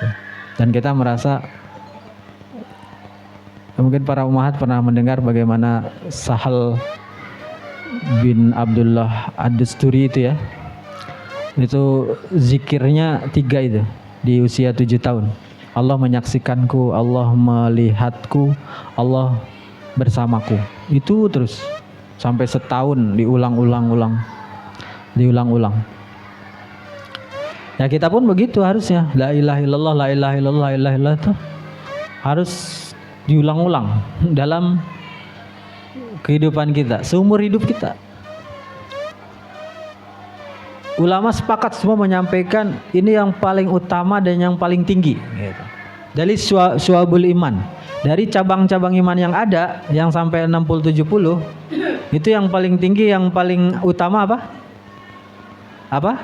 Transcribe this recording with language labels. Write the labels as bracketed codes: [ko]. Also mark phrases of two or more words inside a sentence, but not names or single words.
[id] Dan kita merasa, mungkin para umahat pernah mendengar bagaimana Sahal bin Abdullah Ad-Dusturi itu ya, itu zikirnya 3 itu di usia 7 tahun. Allah menyaksikanku, Allah melihatku, Allah bersamaku. Itu terus sampai setahun diulang-ulang. Ya kita pun begitu harusnya. [ar] La ilaha illallah, la ilaha illallah, [id] la ilaha illallah itu harus diulang-ulang dalam kehidupan kita, seumur hidup kita. Ulama sepakat semua menyampaikan ini yang paling utama dan yang paling tinggi gitu. Dari [ar] syu'abul iman, [id] dari cabang-cabang iman yang ada yang sampai 60-70, itu yang paling tinggi, yang paling utama apa?